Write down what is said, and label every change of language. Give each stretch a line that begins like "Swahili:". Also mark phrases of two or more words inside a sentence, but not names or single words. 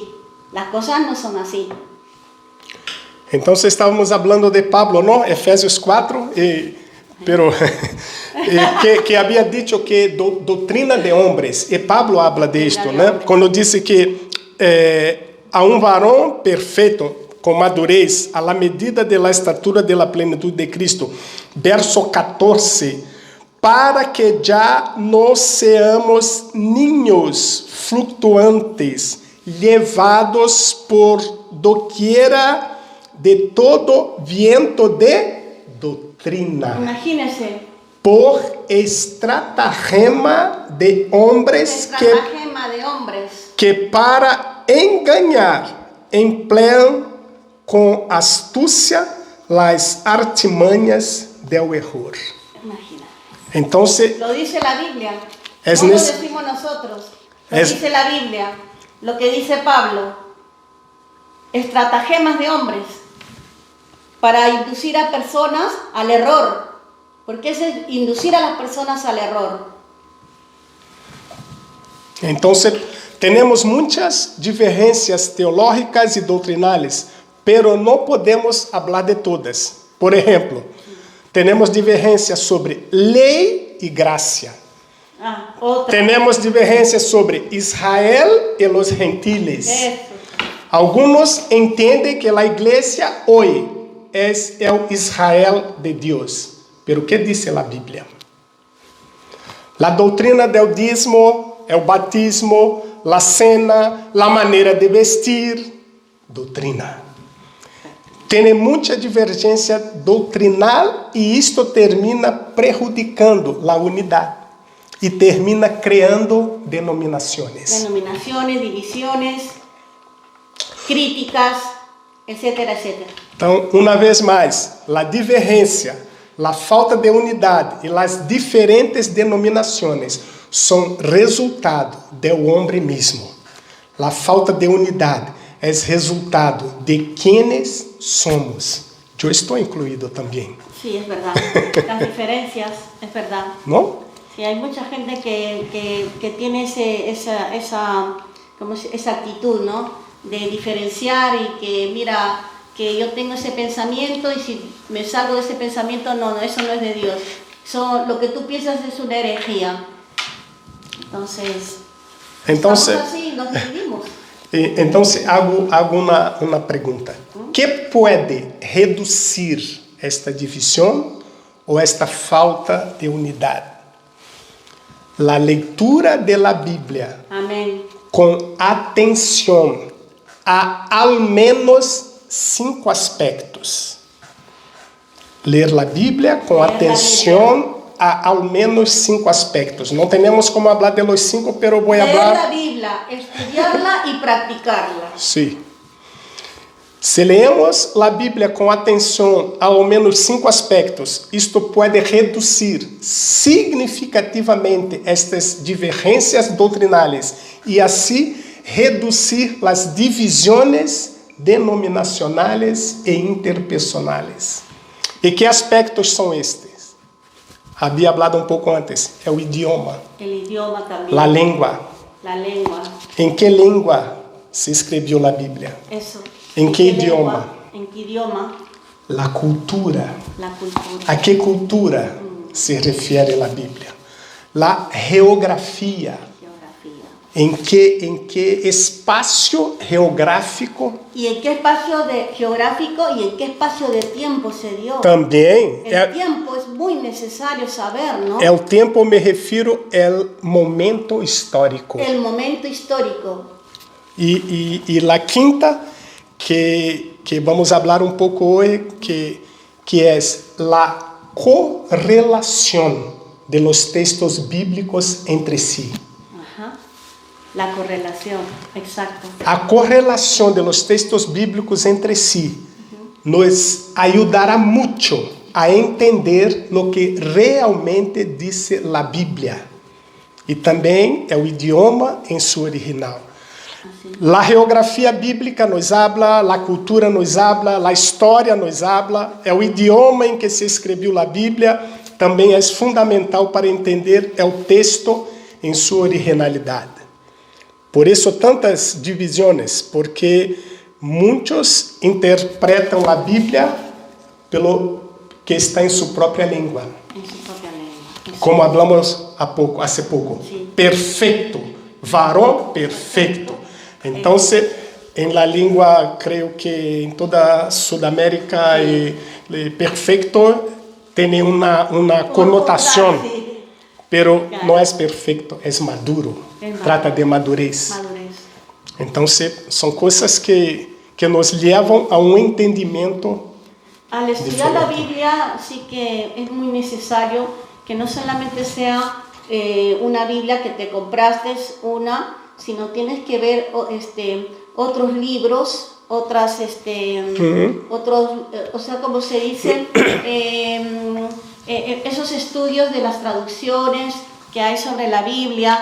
Spanish: Las cosas no son así. Entonces estávamos hablando de Pablo, ¿no? Efesios 4, pero que había dicho que doutrina de hombres, y Pablo habla de esto, ¿no? Cuando dice que a un varón perfeito, com madurez, a la medida de la estatura de la plenitud de Cristo. Verso 14, para que
Portuguese: já não
Spanish: seamos niños fluctuantes, levados por doquiera de todo viento de doutrina, Imagínense, por estratagema de hombres estratagema de hombres que para enganar emplean
Portuguese: com astúcia
Spanish: las artimanhas del error. Imagínate. Entonces, Lo dice la Biblia. Es No lo nes- decimos nosotros. Lo es- dice la Biblia. Lo que dice Pablo. Estratagemas de hombres para inducir a personas al error. Porque es inducir a las personas al error. entonces tenemos
Portuguese: muitas divergências teológicas e
Spanish: doutrinales, pero não podemos hablar de todas.
Portuguese: Por exemplo, temos divergências sobre lei e graça.
Spanish: Otra.
Portuguese: Temos divergências sobre Israel e os gentiles.
Spanish: Eso.
Portuguese: Algunos entendem que a igreja hoje é o Israel de Deus.
Spanish: Pero que dice
Portuguese: a Bíblia? A doutrina del dízimo, o batismo, a cena, a maneira de vestir, doutrina. Tem muita divergência doutrinal e isto termina prejudicando a unidade e termina criando denominações.
Spanish: Denominaciones, divisiones, críticas, etcétera, etcétera.
Portuguese: Então, uma vez mais, a divergência, a falta de unidade e as diferentes denominações são resultado do homem mesmo. A falta de unidade é resultado de
Spanish: quienes somos.
Portuguese: Eu estou incluído também,
Spanish: Sí, es verdad. Las diferencias, es verdad.
Portuguese: não?
Spanish: Sí, hay mucha gente que tiene esa actitud, ¿no? De diferenciar y que, mira, que yo tengo ese pensamiento y si me salgo de ese pensamiento, no, eso no es de Dios. Lo que tú piensas es una herejía. Entonces, estamos así, nos dividimos.
Portuguese: Então, hago uma pergunta. Que pode reduzir esta divisão ou esta falta de unidade? A leitura da Bíblia
Spanish: Amén.
Portuguese: com atenção a ao menos 5 aspectos. Ler a Bíblia com atenção a ao menos 5 aspectos. Não temos como falar de
Spanish: los 5, pero voy a Leer hablar. la Biblia, estudiarla y practicarla.
Portuguese: Sim. Se leemos a Bíblia com atenção a ao menos 5 aspectos, isto pode reduzir significativamente estas divergências doutrinais e assim reduzir as divisões denominacionais e interpersonais. E que aspectos são estes? Havia falado pouco antes, é o idioma,
Spanish: El idioma también.
Portuguese: a língua.
Spanish: La lengua.
Portuguese: Em que língua se escreveu a Bíblia?
Spanish: Eso. ¿En qué lengua? idioma? ¿En qué idioma? La cultura. La cultura.
Portuguese: A que cultura se refere a Bíblia?
Spanish: La geografia. Geografía.
Portuguese: Em que espaço geográfico
Spanish: ¿Y en qué espacio geográfico y en qué espacio de tiempo se dio?
Portuguese: também
Spanish: El tiempo es muy necesario saber, ¿no?
Portuguese: é o tempo, me refiro ao momento histórico.
Spanish: El momento histórico.
Portuguese: E a quinta, que vamos falar pouco hoje, que é a correlação de los textos bíblicos entre si.
Spanish: Ajá. La correlación, exacto.
Portuguese: A correlação de los textos bíblicos entre si nos ajudará muito a entender
Spanish: lo que realmente
Portuguese: diz a Bíblia. E também é o idioma em seu original.
Spanish: Así. La geografia bíblica nos habla, la cultura nos habla, la história nos habla,
Portuguese: é o idioma em que se escreveu a Bíblia, também é fundamental para entender o texto em sua originalidade. Por isso tantas divisões, porque muitos interpretam a Bíblia pelo que está em sua própria língua.
Spanish: En su propia lengua. Como hablamos hace pouco. Sí. Perfeito, varão perfeito. Então, em la língua, creio que em toda Sudamérica, perfeito tem uma conotação, pero não é perfeito, é maduro. Trata de madurez. Madurez.
Portuguese: Então, são coisas que nos levam a entendimento.
Spanish: Al estudiar la Biblia sí que es muy necesario que no solamente sea una Biblia que te compraste sino tienes que ver otros libros, otras, otros, o sea, como se dice, esos estudios de las traducciones que hay sobre la Biblia,